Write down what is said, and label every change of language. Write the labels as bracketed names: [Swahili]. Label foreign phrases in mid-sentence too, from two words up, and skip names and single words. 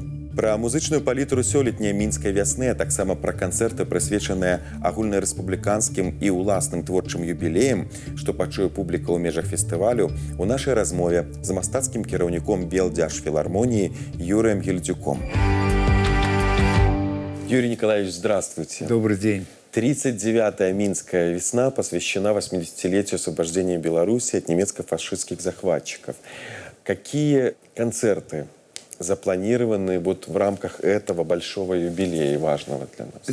[Belarusian] Пра музычную палітру сёлетняй мінскай вясны, а таксама пра канцэрты, прысвечаныя агульнарэспубліканскім і ўласным творчым юбілеем, што пачуе публіка ў межах фестывалю, у нашай размове з мастацкім кіраўніком Белдзяржфілармоніі Юрыем Гельдзюком. [Russian] Юрий Николаевич, здравствуйте. Добрый день. 39-я Минская весна посвящена 80-летию освобождения Беларуси от немецко-фашистских захватчиков. Какие концерты запланированы вот в рамках этого большого юбилея, важного для нас?